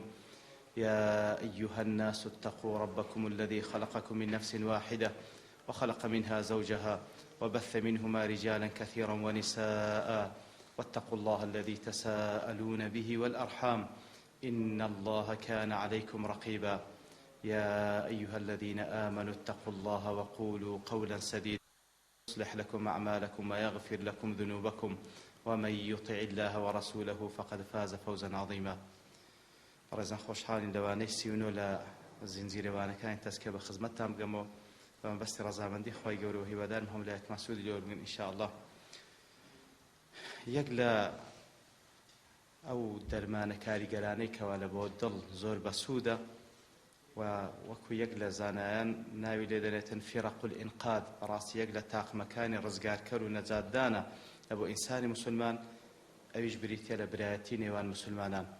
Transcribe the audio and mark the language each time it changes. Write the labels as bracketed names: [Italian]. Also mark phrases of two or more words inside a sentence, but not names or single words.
[Arabic] يا أيها الناس اتقوا ربكم الذي خلقكم من نفس واحدة وخلق منها زوجها وبث منهما رجالا كثيرا ونساء، واتقوا الله الذي تساءلون به والأرحام إن الله كان عليكم رقيبا. يا أيها الذين آمنوا اتقوا الله وقولوا قولا سديدا يصلح لكم أعمالكم ويغفر لكم ذنوبكم، ومن يطع الله ورسوله فقد فاز فوزا عظيما. [Central Kurdish] ڕێزان خۆشحاڵین لەوانەی سیونۆ لە زنجیرەوانەکانی تەسکە بە خزمەتتان بگەمەوە بە مەبەستی ڕەزامەندی خی گەورە و هیوادارم هەمولایەکمان سوودی لێوە بگرن ئینشاءالله. یەک لە ئەو دەرمانە کاریگەرانەی کەوا لە بۆ دڵ زۆر بەسوودە و وەکو یەک لە زانایان ناوی لێ دەنێتن [Arabic] فیرەق الئینقاذ، [Central Kurdish] بەڕاستی یەک لە تاقمەکانی ڕزگارکەر و نەجاتدانە لە بۆ ئینسانی موسڵمان، ئەویش بریتیە لە برایەتی نێوان موسڵمانان.